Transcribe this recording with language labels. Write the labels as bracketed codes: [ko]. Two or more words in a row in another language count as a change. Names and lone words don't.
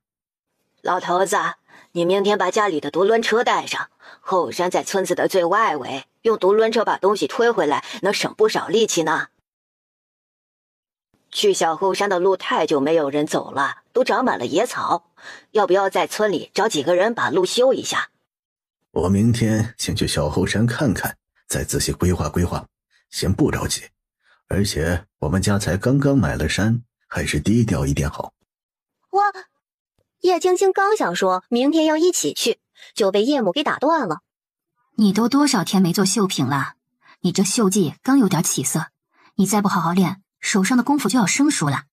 [zh] 老头子，你明天把家裡的独轮车带上，后山在村子的最外围，用独轮车把東西推回来，能省不少力气呢。去小后山的路太久没有人走了，都长滿了野草，要不要在村裡找幾個人把路修一下？我明天先去小後山看看，再仔細規劃規劃，先不着急。而且我們家才剛剛買了山，還是低調一點好。葉青青剛想說明天要一起去，就被葉母給打斷了。你都多少天沒做繡品了？你這繡技剛有點起色，你再不好好練，手上的功夫就要生疏了。